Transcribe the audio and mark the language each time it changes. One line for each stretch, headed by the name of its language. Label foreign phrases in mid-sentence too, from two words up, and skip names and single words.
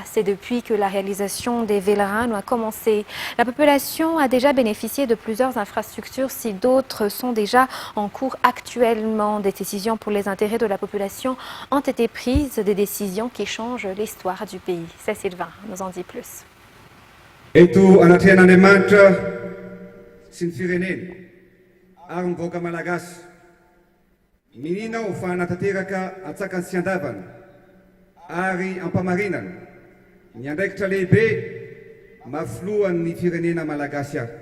French: C'est depuis que la réalisation des Velrano a commencé. La population a déjà bénéficié de plusieurs infrastructures, si d'autres sont déjà en cours actuellement. Des décisions pour les intérêts de la population ont été prises, des décisions qui changent l'histoire du pays. C'est Sylvain nous en dit plus.
Malagasy: Eto anatrian'Andriamanitra sy ny firenena ary mivoaka malagasy minina aho fa natateraka atsakany sy andavana ary ampamarinana ny andraikitra lehibe mafoloan'ny firenena malagasy aho.